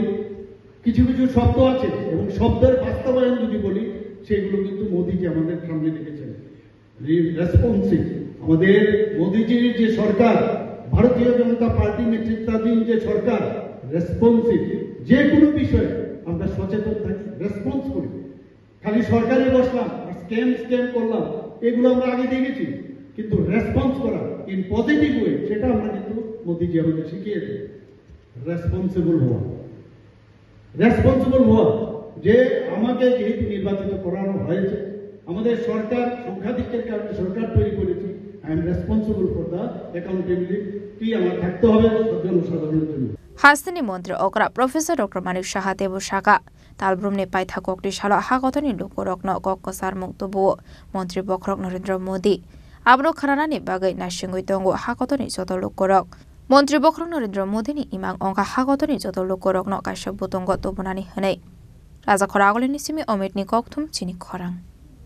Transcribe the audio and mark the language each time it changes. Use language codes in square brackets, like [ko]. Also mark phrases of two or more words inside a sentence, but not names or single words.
[bn] কিছু কিছু শব্দ আছে এবং শব্দের বাস্তবায়ন যদি বলি সেগুলো কিন্তু মোদীজি আমাদের সামনে রেখেছেন রেসপন্সিভ আমাদের মোদীজির যে সরকার ভারতীয় জনতা পার্টি নেতৃত্বাধীন যে সরকার রেসপন্সিভ যে কোনো বিষয়ে আমরা সচেতন থাকি রেসপন্স করি খালি সরকারে বসলাম আর স্ক্যাম করলাম এগুলো আমরা আগে দেখেছি কিন্তু রেসপন্স করা [en] in positive way [bn] সেটা আমরা কিন্তু মোদীজি আমাদের শিখিয়েছে রেসপন্সিবল হওয়া যে আমাকে যেহেতু নির্বাচিত করানো হয়েছে আমাদের সরকার সংখ্যাধিক্যের কারণে সরকার তৈরি করেছি [en] I am responsible for the accountability [bn] আমার থাকতে হবে জনসাধারণের জন্য [trp] हास्तिनि मन्त्री अकरा प्रोफेसर डक्टर मानिक साहा देबो साका तालब्रुमनि पाइथा ककनि सालो हागतनि लोकरकनो कक्कसार मुक्तबो मन्त्री बख्रक नरेन्द्र मोदी आब्रो खरानानि बागै नासिंगै दंगो हागतनि जत लोकरक मन्त्री बख्रक नरेन्द्र मोदीनि इमां अंका हागतनि जत लोकरकनो काश्यप बुतंग तबनानि हनै राजा खरागलिनि सिमि अमितनि ककथुम चिनि खरां।